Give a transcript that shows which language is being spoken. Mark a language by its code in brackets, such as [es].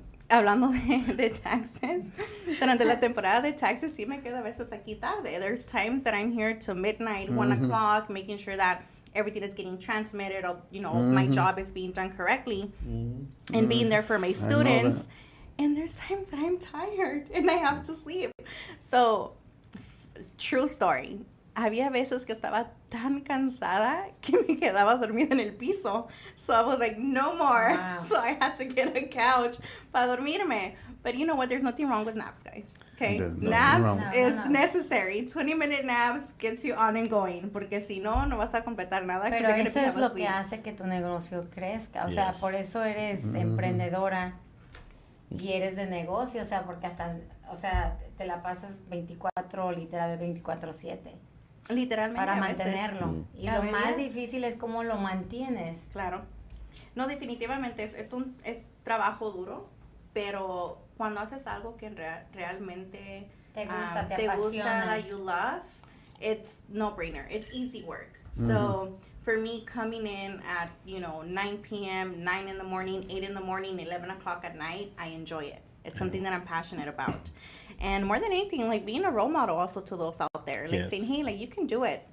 [es] Hablando de taxes, durante la temporada de taxes sí me quedo a veces aquí tarde. [en] There's times that I'm here till midnight, 1 o'clock, making sure that everything is getting transmitted, or, my job is being done correctly, and being there for my students. And there's times that I'm tired and I have to sleep. So, true story. [es] Había veces que estaba tan cansada que me quedaba dormida en el piso. [en] So I was like, no more. Wow. So I had to get a couch [es] para dormirme. [en] But you know what? There's nothing wrong with naps, guys. Okay? Naps is necessary. 20-minute naps gets you on and going. [es] Porque si no, no vas a completar nada. Pero eso es lo que hace que tu negocio crezca. O sea, por eso eres emprendedora y eres de negocio. O sea, porque hasta, te la pasas 24/7. Literalmente. Para mantenerlo. Y lo más difícil es cómo lo mantienes. Claro. No, definitivamente es trabajo duro, pero cuando haces algo que realmente te gusta, [en] that you love, it's no-brainer. It's easy work. So for me, coming in at 9 p.m., 9 in the morning, 8 in the morning, 11 o'clock at night, I enjoy it. It's something that I'm passionate about. And more than anything, like, being a role model also to those out there, like saying, hey, like, you can do it.